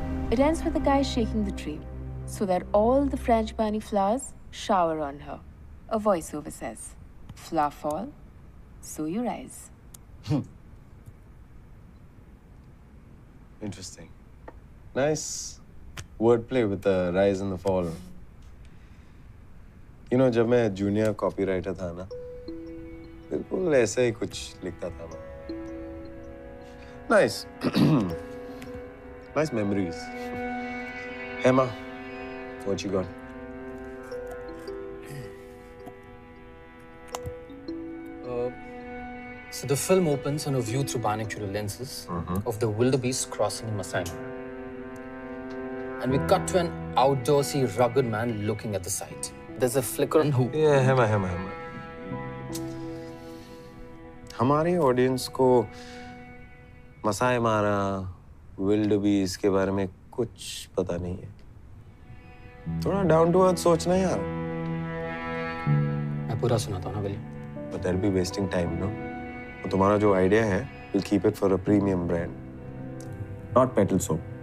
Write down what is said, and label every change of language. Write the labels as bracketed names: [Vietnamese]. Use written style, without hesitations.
[English] It ends with the guy shaking the tree so that all the frangipani flowers shower on her. A voiceover says, "Flower fall, so you rise." Interesting. Nice wordplay with the rise and the fall. You know, [Hindi] जब मैं junior copywriter था ना, बिल्कुल ऐसा ही कुछ लिखता था मैं. [English] Nice. Nice memories. Emma, what you got? So the film opens on a view through binocular lenses of the wildebeest crossing in Masai Mara. And we cut to an outdoorsy, rugged man looking at the sight. There's a flicker on hoop. Yeah, Emma. [Hindi] हमारे audience को मसाई मारा, विल्डबीस्ट के बारे में कुछ पता नहीं है. थोड़ा डाउन टू अर्थ सोचना यार. मैं पूरा सुनाता हूँ ना William. [English] But that'll be wasting time, no? [Hindi] तो तुम्हारा जो आइडिया है, [English] we'll keep it for a premium brand, not petal soap.